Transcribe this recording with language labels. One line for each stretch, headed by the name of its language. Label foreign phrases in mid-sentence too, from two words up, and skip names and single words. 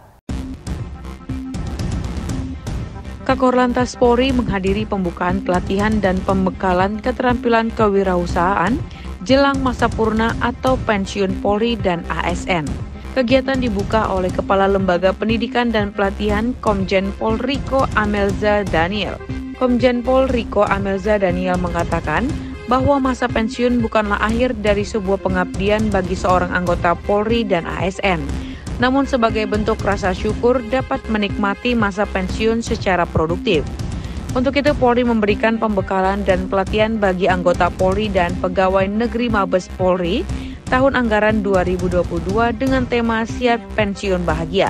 Indonesian: Kakor Lantas Polri menghadiri pembukaan pelatihan dan pembekalan keterampilan kewirausahaan jelang masa purna atau pensiun Polri dan ASN. Kegiatan dibuka oleh Kepala Lembaga Pendidikan dan Pelatihan Komjen Pol Riko Amelza Daniel. Komjen Pol Riko Amelza Daniel mengatakan bahwa masa pensiun bukanlah akhir dari sebuah pengabdian bagi seorang anggota Polri dan ASN, namun sebagai bentuk rasa syukur dapat menikmati masa pensiun secara produktif. Untuk itu Polri memberikan pembekalan dan pelatihan bagi anggota Polri dan pegawai negeri Mabes Polri tahun anggaran 2022 dengan tema Siap Pensiun Bahagia.